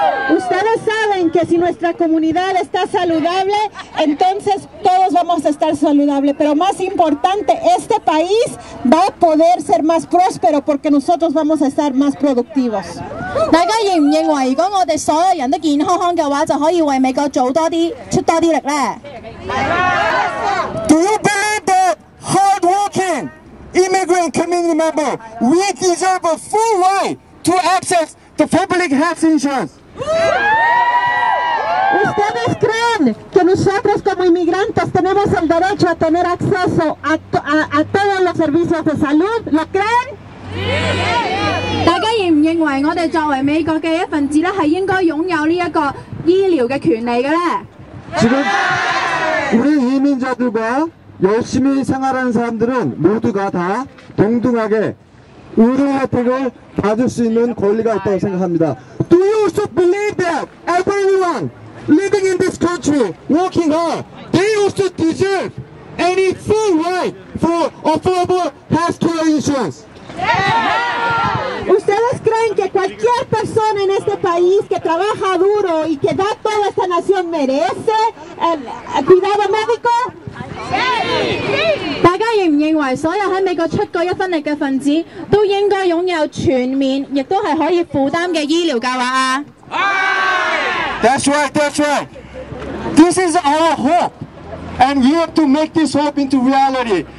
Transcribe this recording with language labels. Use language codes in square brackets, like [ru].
[es] Ustedes saben que si nuestra comunidad está saludable, entonces todos vamos a estar saludables. Pero más importante, este país va a poder ser más próspero porque nosotros vamos a estar más productivos. [yue] 大家認唔認為，如果我哋所有人都健康康嘅話，就可以為美國做多啲、出多啲力咧 [en] Do you believe that hard-working immigrant community member, we deserve a full right to access the public health insurance? [es] ¿Ustedes creen que nosotros como inmigrantes tenemos el derecho a tener acceso a todos los servicios de salud? ¿Lo creen? [yue] 大家認唔認為我哋作為美國嘅一份子咧，係應該擁有呢一個醫療嘅權利嘅咧？ [ko] 지금 우리 이민자들과 열심히 생활하는 사람들은 모두가 다 동등하게 의료 혜택을 받을 수 있는 권리가 있다고 생각합니다. [en] Do you also believe that everyone living in this country, working hard, they also deserve any full right for affordable health care insurance? [es] ¿Ustedes creen que cualquier persona en este país que trabaja duro y que da toda esta nación merece el cuidado médico? [yue] 大家認唔認為所有喺美國出過一分力嘅分子都應該擁有全面，亦都係可以負擔嘅醫療計劃啊？ [en] That's right, that's right. This is our hope, and we have to make this hope into reality.